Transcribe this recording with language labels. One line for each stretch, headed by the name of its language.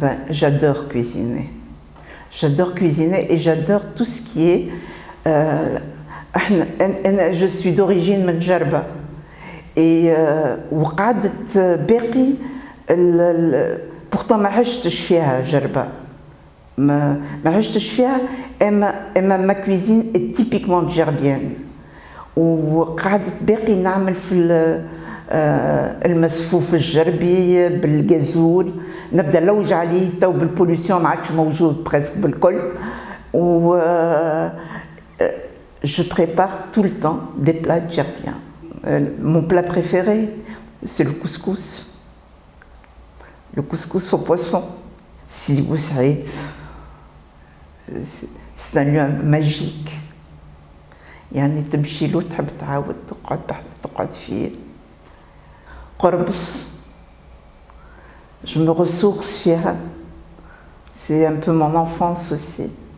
French: J'adore cuisiner. J'adore cuisiner et j'adore tout ce qui est. Je suis d'origine
Arabic: من جربة
French: et
Arabic: وقعدت باقي
French: pourtant
Arabic: ما عشتش فيها جربة. ما عشتش فيها اما
French: ما cuisine est typiquement gerbienne.
Arabic: وقعدت باقي نعمل في المسفوف الجربي بالجازول، نبدا نلوج عليه تو بالبوليسيون ما عادش موجود بريسك بالكل.
French: و je prépare tout le temps des plats djerbiens. Mon plat préféré, c'est le couscous. Le couscous au poisson. Sidi Bousaïd, c'est un lieu magique.
Arabic: يعني تمشي له تحب تعاود تقعد فيه. قربص.
French: Je me ressource
Arabic: فيها.
French: C'est un peu mon enfance aussi.